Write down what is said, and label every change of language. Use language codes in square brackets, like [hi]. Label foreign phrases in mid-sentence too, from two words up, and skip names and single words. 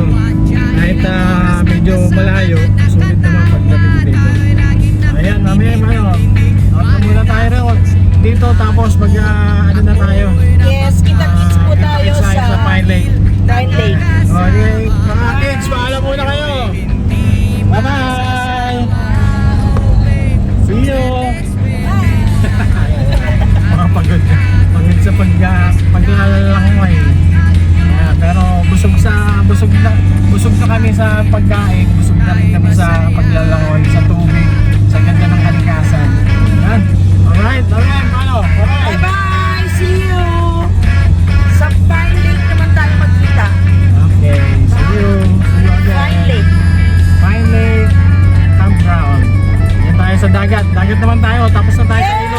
[tl] Kahit medyo malayo, sulit naman pagdating dito. Ayan kami, muna tayo rin dito, tapos ano na tayo. Yes, kita-kits po tayo Kita-kits sa Pine Lake. Pine Lake. Okay, mga kids, paalam muna kayo. [en] Bye-bye! See you! [tl] Mga pagod sa paglalangoy. Pero busog na kami sa pagkain, busog na rin kami sa paglalangoy, sa tubig, sa ganda ng kalikasan. Yan. Alright, paano? Alright. [en] Bye-bye! See you! [tl] Sa Pine Lake naman tayo magkita. [en] Okay, see you again. [tl] Pine Lake. Pine Lake Campground. Yan tayo sa dagat. Dagat naman tayo. Tapos na tayo.